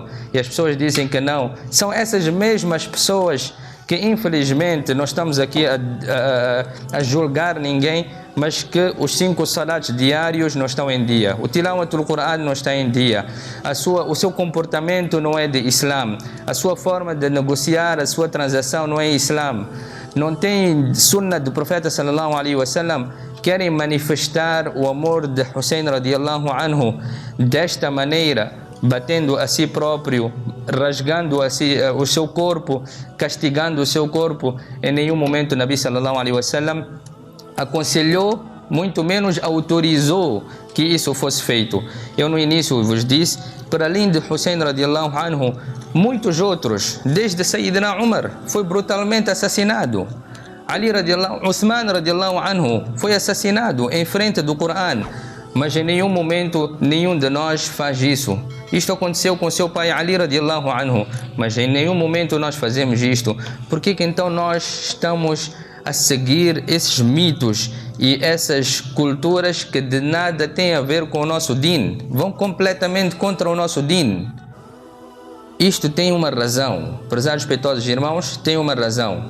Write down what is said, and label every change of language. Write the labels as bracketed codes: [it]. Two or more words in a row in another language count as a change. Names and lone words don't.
[pt] E as pessoas dizem que não. São essas mesmas pessoas que, infelizmente, não estamos aqui a julgar ninguém, mas que os 5 salats diários não estão em dia. O [ar] تلاوة القرآن [pt] não está em dia. O seu comportamento não é de Islam. A sua forma de negociar, a sua transação não é Islam. Não tem sunnah do profeta [ar] صلى الله عليه وسلم. [pt] Querem manifestar o amor de Hussein [ar] رضي الله عنه [pt] desta maneira, batendo a si próprio, rasgando o seu corpo, castigando o seu corpo. Em nenhum momento [ar] نبي صلى الله عليه وسلم [pt] aconselhou, muito menos autorizou que isso fosse feito. Eu no início vos disse, para além de Hussein [ar] رضي الله عنه, [pt] muitos outros, desde Sayyidina Umar, foi brutalmente assassinado. Ali radiallahu, Uthman [ar] رضي الله عنه [pt] foi assassinado em frente do Coran, mas em nenhum momento nenhum de nós faz isso. Isto aconteceu com seu pai Ali [ar] رضي الله عنه, [pt] mas em nenhum momento nós fazemos isto. Por que então nós estamos a seguir esses mitos e essas culturas que de nada têm a ver com o nosso din? Vão completamente contra o nosso din. Isto tem uma razão, prezados respeitosos irmãos, tem uma razão.